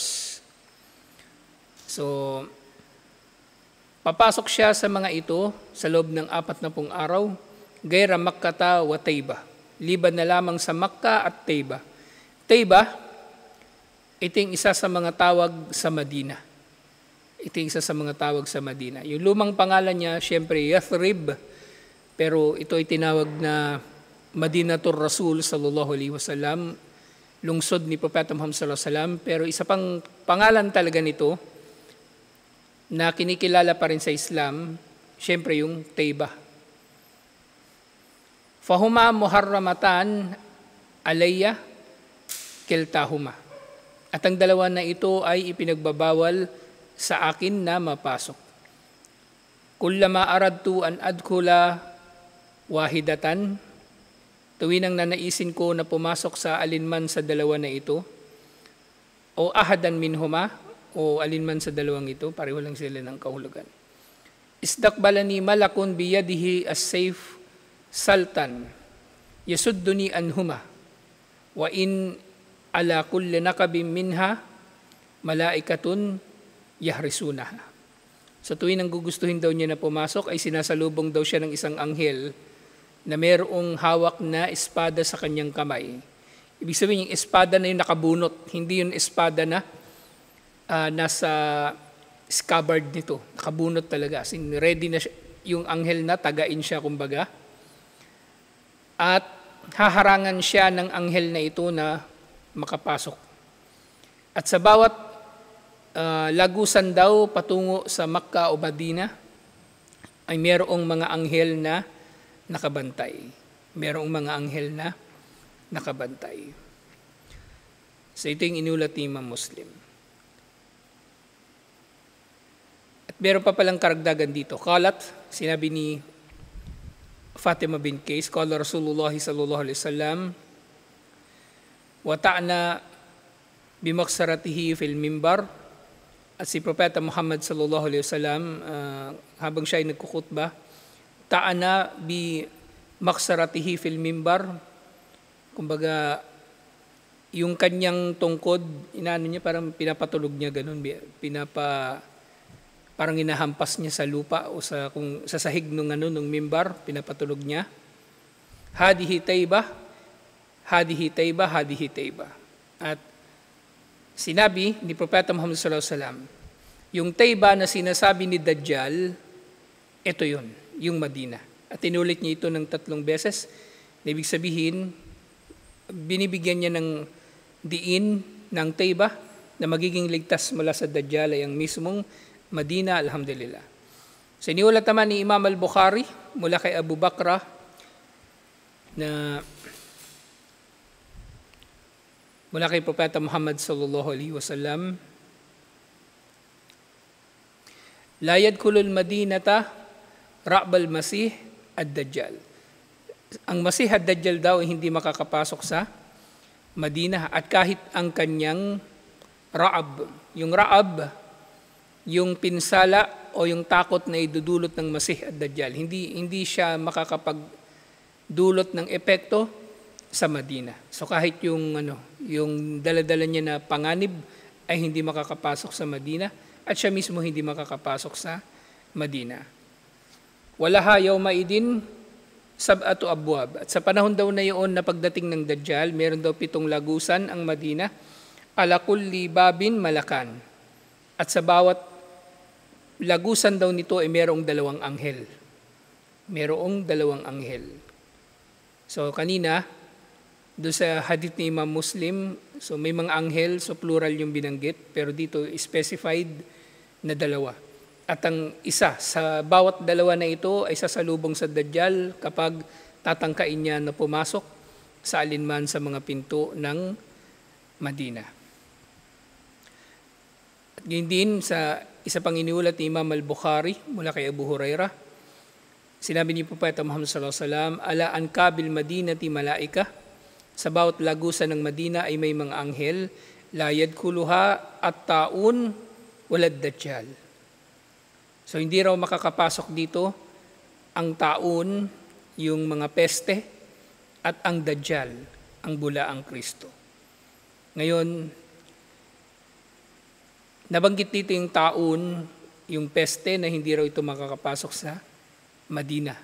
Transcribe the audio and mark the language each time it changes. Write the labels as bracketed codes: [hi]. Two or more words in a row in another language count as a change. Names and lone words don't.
[tl] So, papasok siya sa mga ito sa loob ng 40 araw, [ar] غير مكة وطيبة, [tl] liban na lamang sa Makkah at Tayba. Tayba, ito yung isa sa mga tawag sa Madina. Ito yung isa sa mga tawag sa Madina. Yung lumang pangalan niya, siyempre Yathrib, pero ito ay tinawag na Madinatur Rasul [ar] صلى الله عليه وسلم, [tl] lungsod ni Propeta Muhammad [ar] صلى الله عليه وسلم. [tl] Pero isa pang pangalan talaga nito na kinikilala pa rin sa Islam, siyempre yung Tayba. [ar] فهما محرمتان علي كلتاهما. [tl] At ang dalawa na ito ay ipinagbabawal sa akin na mapasok. [ar] كلما أردت أن أدخل واحدة, [tl] tuwing ang nanaisin ko na pumasok sa alinman sa dalawa na ito, o [ar] أحدا منهما, [tl] o alinman sa dalawang ito, pareho lang sila ng kahulugan. [ar] استقبلني ملك بيده السيف صلتا يصدني عنهما وإن على كل نقب منها ملائكة يحرسونها. [tl] Sa tuwing ang gugustuhin daw niya na pumasok, ay sinasalubong daw siya ng isang anghel na mayroong hawak na espada sa kanyang kamay. Ibig sabihin, yung espada na yung nakabunot, hindi yung espada na nasa scabbard nito. Nakabunot talaga. [en] As in, [tl] ready na siya, yung anghel na tagain siya, kumbaga. At haharangan siya ng anghel na ito na makapasok. At sa bawat lagusan daw patungo sa Makkah o Madina, ay mayroong mga anghel na nakabantay. Merong mga anghel na nakabantay. So ito yung inulat ni Imam Muslim. At meron pa palang karagdagan dito. [ar] Qalat, [tl] sinabi ni [ar] Fatima bin Qais, قال رسول الله صلى الله عليه وسلم وطعن بمخصرته في المنبر. [tl] At si Propeta Muhammad [ar] صلى الله عليه وسلم, [tl] habang siya ay nagkukutba, [ar] طعن بمخصرته في المنبر. [tl] Kumbaga, yung kanyang tungkod, inaano niya, parang pinapatulog niya ganun, parang inahampas niya sa lupa o kung sa sahig nung mimbar, pinapatulog niya. [ar] هذه طيبة هذه طيبة هذه طيبة. [tl] At sinabi ni Propeta Muhammad [ar] صلى الله عليه وسلم, [tl] yung Taybah na sinasabi ni Dajjal, ito yun, yung Madina. At tinulit niya ito ng 3 beses. Ibig sabihin, binibigyan niya ng diin ng Taybah na magiging ligtas mula sa Dajjal ay ang mismong Madina, alhamdulillah. So iniulat naman ni Imam al-Bukhari mula kay Abu Bakra na mula kay Propeta Muhammad [ar] صلى الله عليه وسلم, لا يدخل المدينة رعب المسيح الدجال. [tl] Ang masih ad-dajjal daw ay hindi makakapasok sa Madina at kahit ang kanyang ra'ab. Yung ra'ab, yung pinsala o yung takot na idudulot ng masih ad-dajjal, hindi siya makakapagdulot ng epekto sa Madina. So kahit yung dala-dala niya na panganib ay hindi makakapasok sa Madina at siya mismo hindi makakapasok sa Madina. [ar] ولها يومئذ سبعة أبواب. [tl] At sa panahon daw na iyon na pagdating ng Dajjal, meron daw 7 lagusan ang Madina, [ar] على كل باب ملكان. [tl] At sa bawat lagusan daw nito ay merong 2 anghel. Merong 2 anghel. So kanina, doon sa hadith ni Imam Muslim, so may mga anghel, so plural yung binanggit, pero dito specified na 2. At ang isa, sa bawat 2 na ito ay sasalubong sa Dajjal kapag tatangkain niya na pumasok sa alinman sa mga pinto ng Madina. At ngayon din sa isa pang iniulat ni Imam al-Bukhari mula kay Abu Hurairah, sinabi ni Propeta Muhammad [ar] صلى الله عليه وسلم, على أنقاب المدينة ملائكة, [tl] sa bawat lagusan ng Madina ay may mga anghel, [ar] لا يدخلها الطاعون ولا الدجال. [tl] So hindi raw makakapasok dito ang taun, yung mga peste, at ang dajjal, ang bulaang Kristo. Ngayon, nabanggit dito yung taun, yung peste na hindi raw ito makakapasok sa Madina.